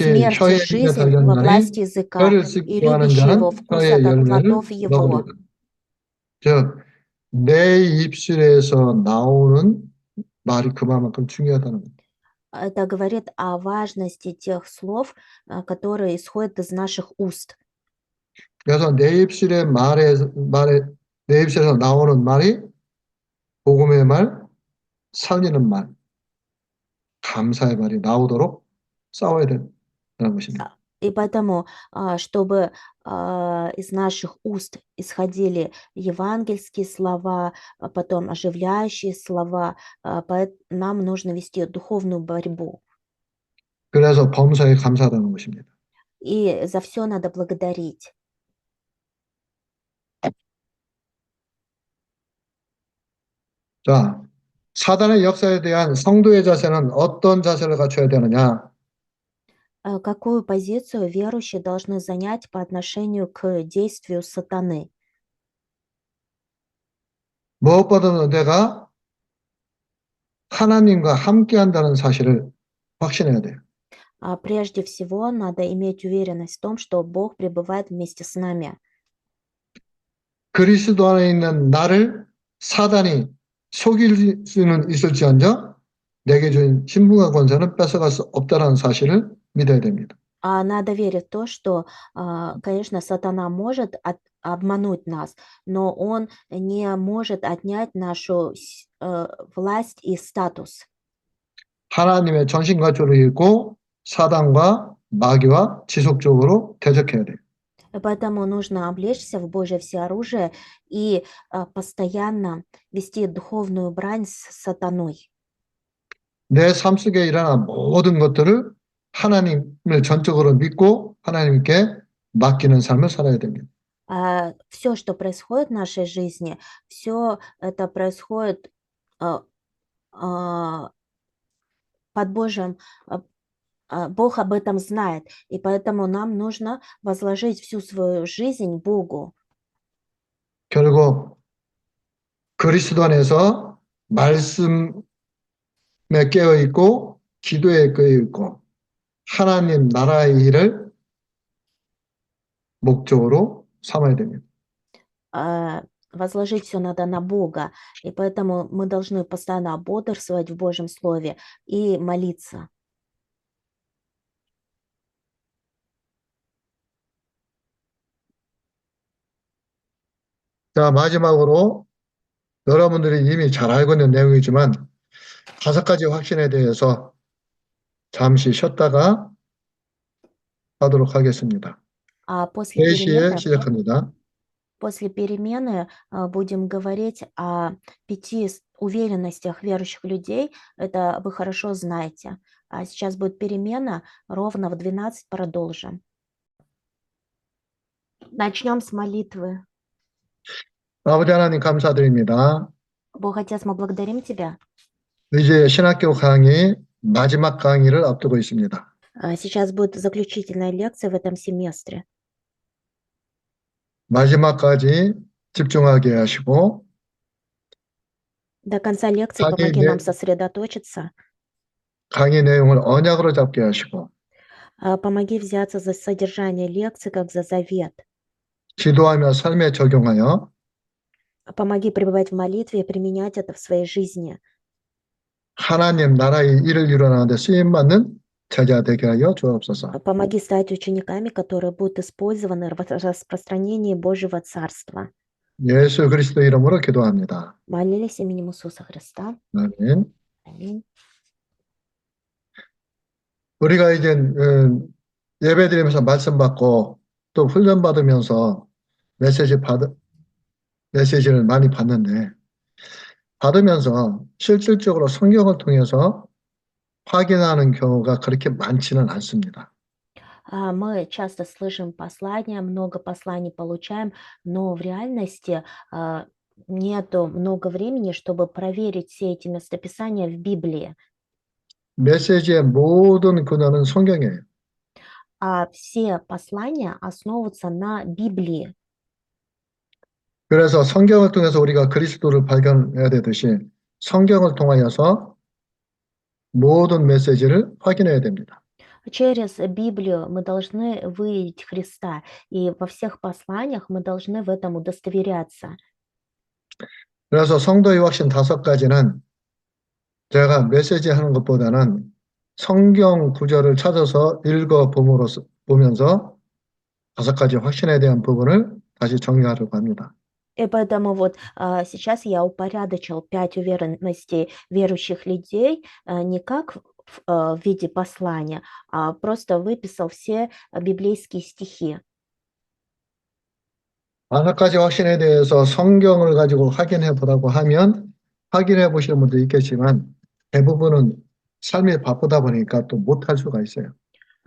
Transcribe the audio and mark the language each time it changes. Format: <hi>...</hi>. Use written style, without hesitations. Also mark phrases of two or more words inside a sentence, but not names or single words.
<ru>Смерть и</ru> <ko>혀의 힘에</ko> <ru>жизнь во</ru> <ko>달렸나니</ko> <ru>власти языка,</ru> <ko>혀를</ko> <ru>и</ru> <ko>쓰기도 하는</ko> <ru>любящий его</ru> <ko>자는</ko> <ru>вкусят</ru> <ko>혀의</ko> <ru>от</ru> <ko>열매를</ko> <ru>плодов его.</ru> <ko>먹으리라. 즉, 내 입술에서 나오는 말이 그만큼 중요하다는 겁니다.</ko> <ru>Это говорит о важности тех слов, которые исходят из наших уст.</ru> <ko>그래서 내 입술에서 나오는 말이 복음의 말, 살리는 말, 감사의 말이 나오도록 싸워야 된다는 것입니다.</ko> <ru>И поэтому, чтобы из наших уст исходили евангельские слова, потом оживляющие слова, нам нужно вести духовную борьбу.</ru> <ko>그래서 범사에 감사하다는 것입니다.</ko> <ru>И за все надо благодарить.</ru> <ko>자, 사단의 역사에 대한 성도의 자세는 어떤 자세를 갖춰야 되느냐?</ko> <ru>Какую позицию верующие должны занять по отношению к действию сатаны?</ru> <ko>무엇보다도 내가 하나님과 함께 한다는 사실을 확신해야 돼요.</ko> <ru>Прежде всего, надо иметь уверенность в том, что Бог пребывает вместе с нами.</ru> <ko>그리스도 안에 있는 나를 사단이 속일 수는 있을지언정 내게 준 신분과 권세는 뺏어갈 수 없다는 사실을 믿어야 됩니다.</ko> <ru>Надо верить в то, что, конечно, сатана может обмануть нас, но он не может отнять нашу власть и статус.</ru> <ko>하나님의 전신갑주를 입고 사단과 마귀와 지속적으로 대적해야 돼요.</ko> <ru>Поэтому нужно облечься в Божье всеоружие и постоянно вести духовную брань с сатаной.</ru> <ko>내 삶 속에 일어난 모든 것들을 하나님을 전적으로 믿고 하나님께 맡기는 삶을 살아야 됩니다.</ko> <ru>Все, что происходит в нашей жизни, все это происходит а, а, под Божьим, Бог об этом знает, и поэтому нам нужно возложить всю свою жизнь Богу.</ru> <ko>결국 그리스도 안에서 말씀에 깨어 있고 기도에 깨어 있고 하나님 나라의 일을 목적으로 삼아야 됩니다.</ko> <ru>Возложить все надо на Бога, и поэтому мы должны постоянно бодрствовать в Божьем Слове и молиться.</ru> <ko>자, 마지막으로 여러분들이 이미 잘 알고 있는 내용이지만 5가지 확신에 대해서 잠시 쉬었다가 하도록 하겠습니다.</ko> <ru>После</ru> <ko>3시에</ko> <ru>перемены</ru> <ko>시작합니다.</ko> <ru>После перемены будем говорить о 5 уверенностях верующих людей. Это вы хорошо знаете. А сейчас будет перемена, ровно в 12 продолжим. Начнем с молитвы.</ru> <ko>아버지 하나님 감사드립니다.</ko> <ru>Бог Отец, мы благодарим Тебя.</ru> <ko>이제 신학교 강의 마지막 강의를 앞두고 있습니다.</ko> <ru>Сейчас будет заключительная лекция в этом семестре.</ru> <ko>마지막까지 집중하게 하시고</ko> <ru>До конца лекции</ru> <ko>강의,</ko> <ru>помоги нам сосредоточиться.</ru> <ko>강의 내용을 언약으로 잡게 하시고</ko> <ru>Помоги взяться за содержание лекции, как за завет.</ru> <ko>기도하며 삶에 적용하여</ko> <ru>Помоги пребывать в молитве и применять это в своей жизни.</ru> <ko>하나님 나라의 일을 이루는데 쓰임받는 제자 되게 하여 주옵소서.</ko> <ru>Помоги стать учениками, которые будут использованы в распространении Божьего Царства.</ru> <ko>예수 그리스도 이름으로 기도합니다.</ko> <ru>Молились именем Иисуса Христа.</ru> <ko>아멘.</ko> <ru>Аминь.</ru> <ko>우리가 이제 예배드리면서 말씀 받고 또 훈련 받으면서 메시지를 많이 받는데 받으면서 실질적으로 성경을 통해서 확인하는 경우가 그렇게 많지는 않습니다.</ko> <ru>Мы часто слышим послания, много посланий получаем, но в реальности нету много времени, чтобы проверить все эти местописания в Библии.</ru> <ko>메시지의 모든 근원은 성경이에요.</ko> <ru>Все послания основываются на Библии.</ru> <ko>그래서 성경을 통해서 우리가 그리스도를 발견해야 되듯이 성경을 통하여서 모든 메시지를 확인해야 됩니다.</ko> <ru>Через Библию мы должны выявить Христа, и во всех посланиях мы должны в этом удостоверяться.</ru> <ko>그래서 성도의 확신 5가지는 제가 메시지 하는 것보다는 성경 구절을 찾아서 보면서 5가지 확신에 대한 부분을 다시 정리하려고 합니다.</ko> <ru>И поэтому вот сейчас я упорядочил 5 уверенностей верующих людей не как в виде послания, а просто выписал все библейские стихи.</ru> <ko>5가지 확신에 대해서 성경을 가지고 확인해 보라고 하면 확인해 보시는 분도 있겠지만 대부분은 삶이 바쁘다 보니까 또 못할 수가 있어요.</ko>